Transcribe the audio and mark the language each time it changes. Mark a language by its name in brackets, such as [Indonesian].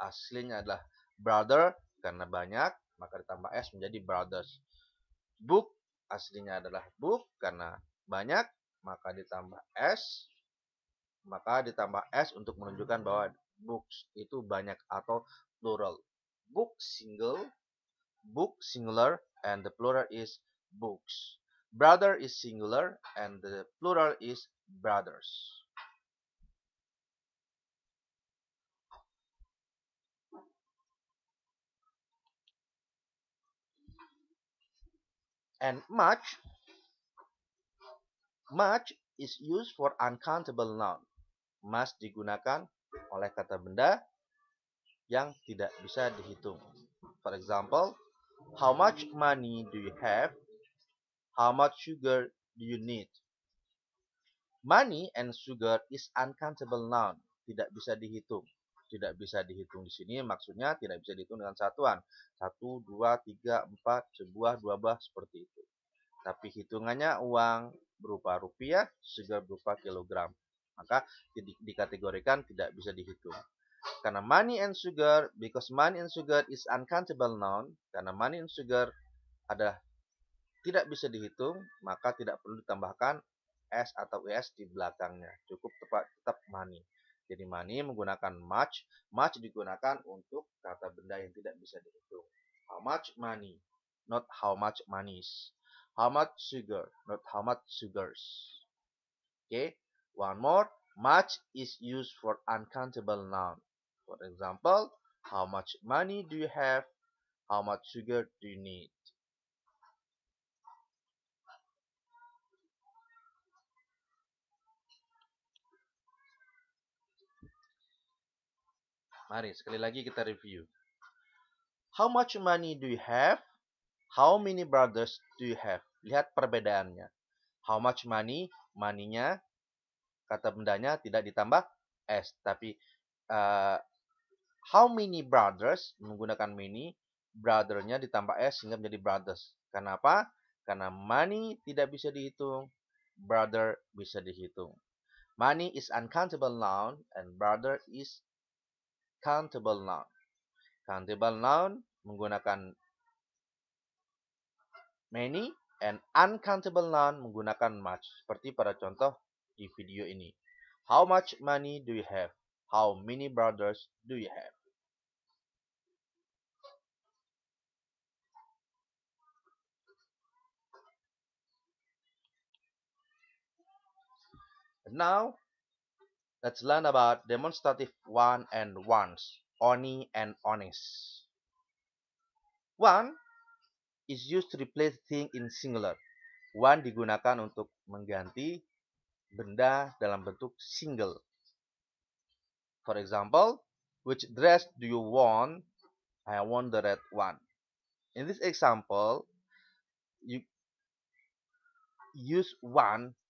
[Indonesian] Aslinya adalah brother karena banyak, maka ditambah s menjadi brothers. Book aslinya adalah book karena banyak, maka ditambah s. Maka ditambah s untuk menunjukkan bahwa books itu banyak atau plural. [English] Book singular, and the plural is books. Brother is singular, and the plural is brothers. And much is used for uncountable noun. [Indonesian] Much digunakan oleh kata benda yang tidak bisa dihitung. [English] For example, how much money do you have? How much sugar do you need? Money and sugar is uncountable noun, [Indonesian] tidak bisa dihitung. Tidak bisa dihitung di sini maksudnya tidak bisa dihitung dengan satuan. 1, 2, 3, 4, sebuah, dua buah seperti itu. Tapi hitungannya uang berupa rupiah, sugar berupa kilogram. Maka dikategorikan tidak bisa dihitung. Karena money and sugar, [English] because money and sugar is uncountable noun, [Indonesian] karena money and sugar adalah tidak bisa dihitung, maka tidak perlu ditambahkan s atau es di belakangnya. Cukup tetap money. Jadi money menggunakan much digunakan untuk kata benda yang tidak bisa dihitung. [English] How much money, not how much monies. How much sugar, not how much sugars. Okay, one more. Much is used for uncountable noun. For example, how much money do you have? How much sugar do you need? [Indonesian] Mari sekali lagi kita review. [English] How much money do you have? How many brothers do you have? [Indonesian] Lihat perbedaannya. [English] How much money? [Indonesian] Money-nya, kata bendanya tidak ditambah S. [English] Tapi how many brothers? Menggunakan many. [Indonesian] Brother-nya ditambah S sehingga menjadi brothers. Kenapa? Karena money tidak bisa dihitung. Brother bisa dihitung. [English] Money is uncountable noun and brother is countable noun. Countable noun menggunakan many and uncountable noun menggunakan much. [Indonesian] Seperti pada contoh di video ini. [English] How much money do you have? How many brothers do you have? And now, let's learn about demonstrative one and ones. Oni and honest. One is used to replace thing in singular. [Indonesian] One digunakan untuk mengganti benda dalam bentuk single. [English] For example, which dress do you want? I want the red one. In this example, you use one.